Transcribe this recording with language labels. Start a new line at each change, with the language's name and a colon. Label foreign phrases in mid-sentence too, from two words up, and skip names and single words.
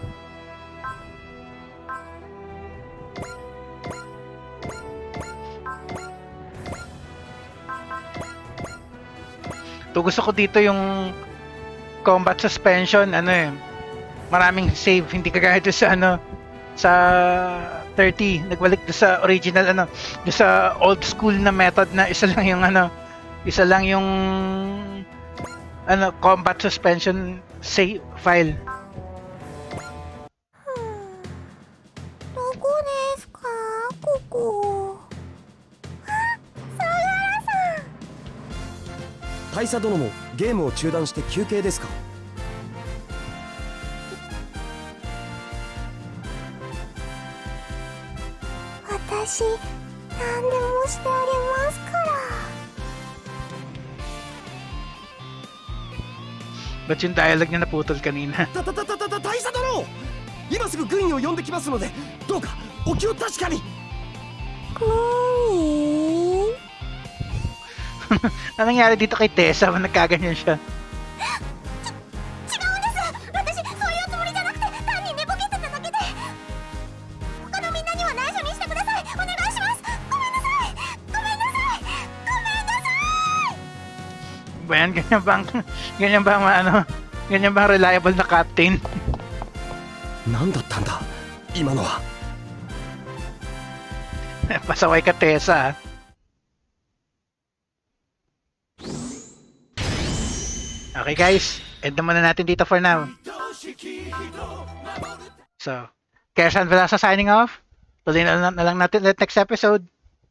Filipino: To gusto ko dito yung
English: combat suspension,
Filipino: ano eh, maraming save, hindi kagaya doon sa ano, sa 30, nagbalik doon sa original, ano, doon sa
English: old school
Filipino: na method na isa lang yung ano, isa lang yung ano,
English: combat suspension save file.
Japanese: どこですかここ。あ、相良さん。大佐殿もゲームを中断して休憩ですか？私、何でもしてあげますから。
Filipino: Ba't yung dialogue niya naputol kanina?
Japanese: 大佐殿、今すぐ軍医を呼んできますので、どうかお気を確かに。
Filipino: Ano nangyari dito kay Tessa? Nagkaganyan siya.
Japanese: 違うんです。私、そういうつもりじゃなくて、単に寝ぼけてただけで。他のみんなには内緒にしてください。お願いします。ごめんなさい。ごめんなさい。ごめんなさい。
Filipino: Ba yan? Ganyan bang ano? Ganyan bang reliable na captain?
Japanese: 何だったんだ今のは。
Filipino: Pasaway ka, Tessa.
English: Okay guys,
Filipino: end naman na natin dito
English: for now.
Filipino: So, Kaya San Velasa
English: signing off.
Filipino: Tuloy na lang natin next episode.